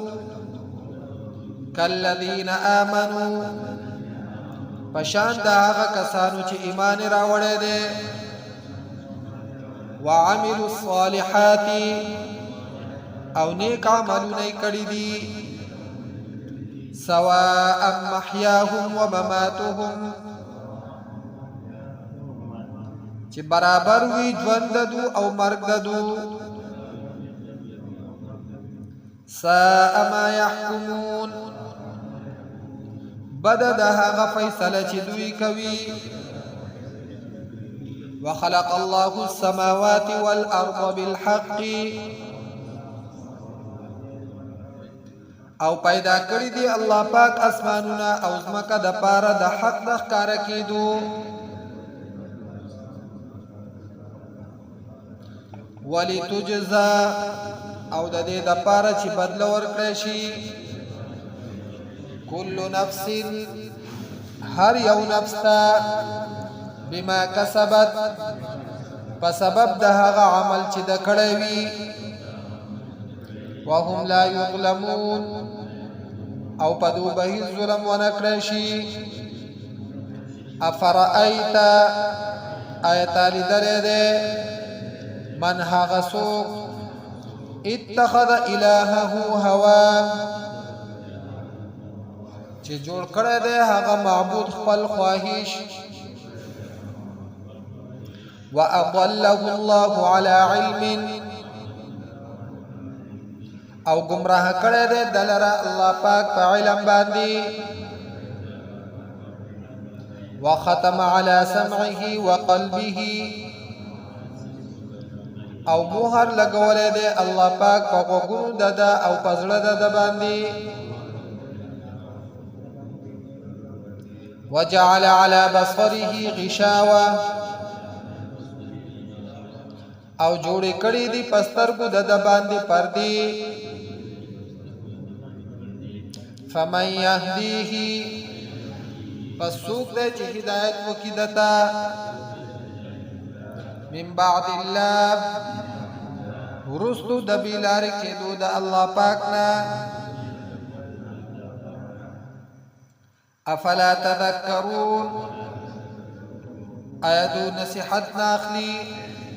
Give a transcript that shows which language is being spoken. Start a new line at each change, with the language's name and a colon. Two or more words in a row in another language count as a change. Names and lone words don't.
Arabic: کالذین آمنوا
Pashto: پشان دا هغه کسانو چې ایمان راوړی دی
Arabic: وعملوا الصالحات
Pashto: او نیک عملونه کړی دي
Arabic: سواء محیاهم ومماتهم
Pashto: چې برابر وي ژوند دو او مرګ دو
Arabic: ساء ما يحكمون
Pashto: بد د هغه فیصله چې دوی کوي
Arabic: وخلق الله السماوات والارض بالحق
Pashto: او پیدا کړی دی الله پاک اسمانونه او زمکه د پاره د حق د ښکارا کېدو ولتجزا او د دې د پاره چې بدله ورکړی شي
Arabic: كل نفس
Pashto: هر یو نفس ته
Arabic: بما کسبت
Pashto: په سبب د هغه عمل چې د کړی وي
Arabic: وهم لا یظلمون
Pashto: او په دو به ظلم ونه کړی شي
Arabic: افرأیت آیت
Pashto: لیدلی دی من هغه څوک
Arabic: اتخذ الهه هوا
Pashto: چې جوړ کړی دی هغه معبود خپل خواهش
Arabic: وأضله الله على علم
Pashto: او گمراه کړی دی دلره الله پاک په علم باندې
Arabic: وختم على سمعه وقلبه
Pashto: او مهر لګولې دی الله پاک په غوږونو د ده او په زړه د ده باندې
Arabic: وجعل على بصره غشاوة
Pashto: او جوړې کړې دي په سترګو د ده باندې پردې
Arabic: فمن يهديه
Pashto: پس څوک دی چې هدایت وکړي دته
Arabic: من بعد الله
Pashto: وروستو د بې لارې کېدو د الله پاک نه
Arabic: افلا تذکرون
Pashto: آیا دو نصیحت نه اخلي